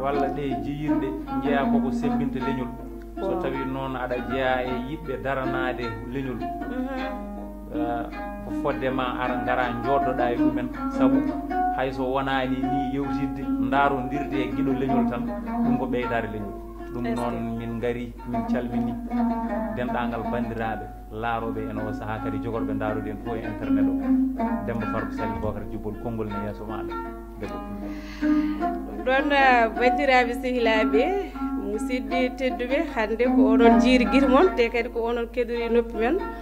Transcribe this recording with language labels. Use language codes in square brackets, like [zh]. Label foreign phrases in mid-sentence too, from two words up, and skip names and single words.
[ff] walla ɗe jeyirɗe, jeeya koko sebbinta leñol. So Wow. tawi noon aɗa jeeya e yiɓɓe daranade leñol, Mhm. eh, ko fodde ma ara ngara joddoɗa e ɗumen, saabu hayso wonani ni yewtidde, darondirde e guiɗo leñol tan, ɗum ko ɓeydare leñol. Ɗum [fr] Est ce que [ff] noon min gari, min calmini denɗagal bandiraɓe laaroɓe en o saaha, kadi jogorɓe darude en fof e internet o. Demba Farba Sally Bocar Jubbol, konngol ne yeeso maɗa, debbo pullo. Ɗum ɗon, ah, bandiraɓe sehilaɓe, musidɓe tedduɓe, hande ko onon jiiri guite moon, te kadi ko onon kedori noppi men.